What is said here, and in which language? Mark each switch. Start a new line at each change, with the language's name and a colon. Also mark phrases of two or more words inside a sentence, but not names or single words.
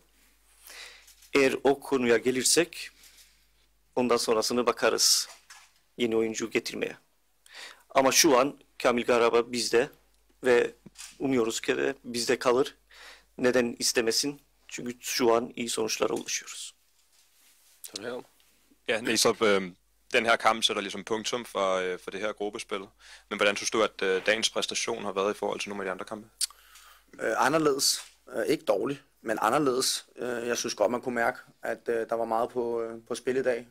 Turkish: Eğer o konuya gelirsek ondan sonrasını bakarız yeni oyuncu getirmeye. Ama şu an Kamil Garaba bizde ve umuyoruz ki de bizde kalır. Neden istemesin? Çünkü şu an iyi sonuçlara ulaşıyoruz.
Danish: Ja, Næstrup, den her kamp sætter ligesom punktum for det her gruppespil. Men hvordan synes du, at dagens præstation har været i forhold til nogle af de andre kampe? Anderledes. Ikke dårligt, men anderledes. Jeg synes godt, man kunne mærke, at der var meget på spil i dag.